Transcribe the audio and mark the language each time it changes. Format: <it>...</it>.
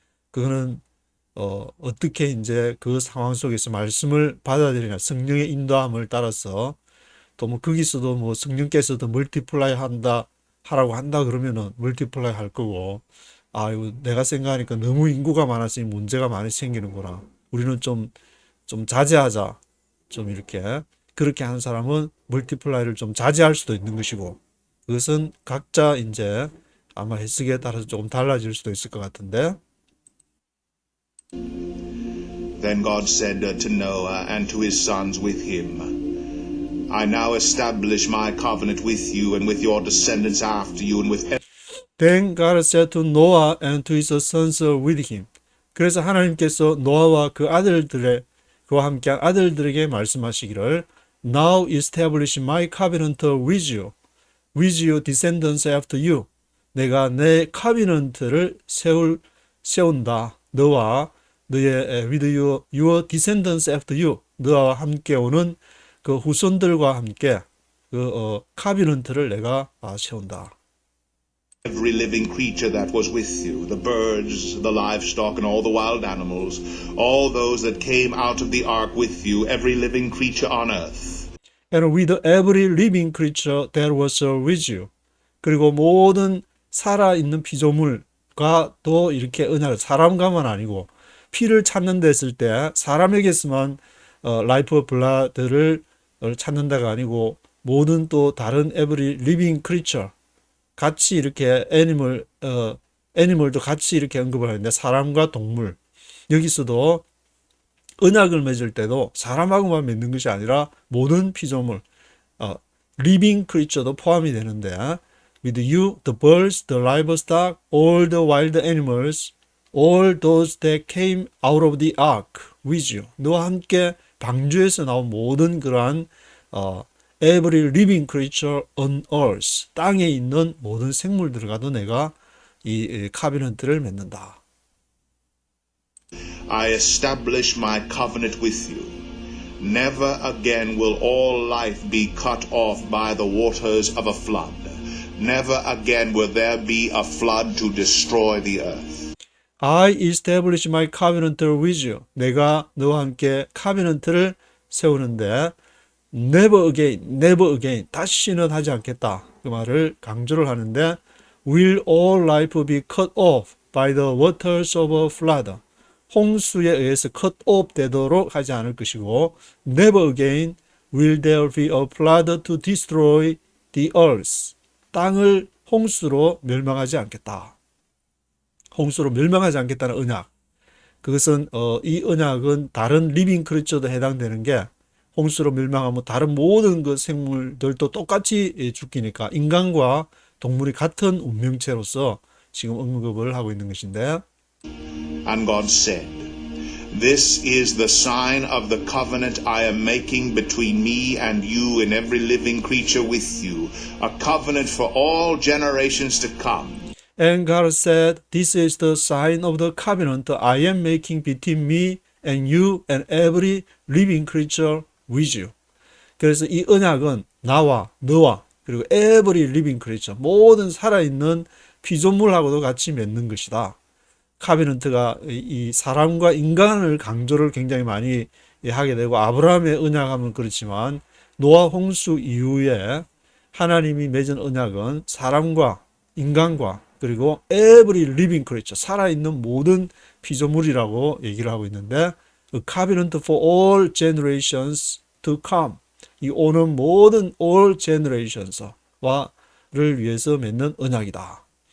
<ko>그거는 어떻게 이제 그 상황 속에서 말씀을 받아들이냐, 성령의 인도함을 따라서 또 뭐 거기서도 뭐 성령께서도 멀티플라이 하라고 한다 그러면은 멀티플라이 할 거고, 이거 내가 생각하니까 너무 인구가 많아서 문제가 많이 생기는구나. 우리는 좀 자제하자. 좀 이렇게 그렇게 하는 사람은 멀티플라이를 좀 자제할 수도 있는 것이고, 그것은 각자 이제 아마 해석에 따라서 조금 달라질 수도 있을 것 같은데.</ko> <en>Then God said to Noah and to his sons with him, I now establish my covenant with you and with your descendants after you and with Then God said to Noah and to his sons with him.</en> <ko>그래서 하나님께서 노아와 그와 함께한 아들들에게 말씀하시기를</ko> <en>Now establish my covenant with your descendants after you.</en> <ko>내가 내 covenant를 세운다. 너와 너의</ko> <en>with your descendants after you.</en> <ko>너와 함께 오는 그 후손들과 함께 그 covenant를 내가 세운다.</ko> <en>every living creature that was with you, the birds, the livestock, and all the wild animals, all those that came out of the ark with you, every living creature on earth. And with every living creature that was with you.</en> <ko>그리고 모든 살아있는 피조물, 사람과도 이렇게 언약을, 사람과만 아니고 피를 찾는 데 했을 때 사람에게서만 라이프 블라드를 찾는다가 아니고 모든 또 다른</ko> <en>every living creature</en> <ko>같이 이렇게 애니멀도 같이 이렇게 언급을 하는데 사람과 동물 여기서도 언약을 맺을 때도 사람하고만 맺는 것이 아니라 모든 피조물 living creature도 포함이 되는데</ko> <en>with you, the birds, the livestock, all the wild animals, all those that came out of the ark with you.</en> <ko>너와 함께 방주에서 나온 모든 그러한</ko> <en>every living creature on earth</en> <ko>땅에 있는 모든 생물들과도 내가 이 카비넌트를 맺는다.</ko> <en>I establish my covenant with you. Never again will all life be cut off by the waters of a flood. Never again will there be a flood to destroy the earth. I establish my covenant with you.</en> <ko>내가 너와 함께 카비넌트를 세우는데</ko> <en>never again,</en> <ko>다시는 하지 않겠다. 그 말을 강조를 하는데</ko> <en>will all life be cut off by the waters of a flood.</en> <ko>홍수에 의해서</ko> <en>cut off</en> <ko>되도록 하지 않을 것이고</ko> <en>never again will there be a flood to destroy the earth.</en> <ko>땅을 홍수로 멸망하지 않겠다. 홍수로 멸망하지 않겠다는 언약. 그것은 이 언약은 다른 리빙 크리처도 해당되는 게 홍수로 멸망하면 다른 모든 그 생물들도 똑같이 죽기니까 인간과 동물이 같은 운명체로서 지금 언급을 하고 있는 것인데</ko> <en>And God said, This is the sign of the covenant I am making between me and you and every living creature with you, a covenant for all generations to come. And God said, This is the sign of the covenant I am making between me and you and every living creature with you.</en> <ko>그래서 이 언약은 나와 너와 그리고</ko> <en>every living creature</en> <ko>모든 살아있는 피조물하고도 같이 맺는 것이다. 카비넌트가 이 사람과 인간을 강조를 굉장히 많이 하게 되고 아브라함의 언약하면 그렇지만 노아 홍수 이후에 하나님이 맺은 언약은 사람과 인간과 그리고</ko> <en>every living creature</en> <ko>살아있는 모든 피조물이라고 얘기를 하고 있는데</ko> <en>A covenant for all generations to come</en> <ko>이 오는 모든 all generations와를 위해서 맺는 언약이다.</ko>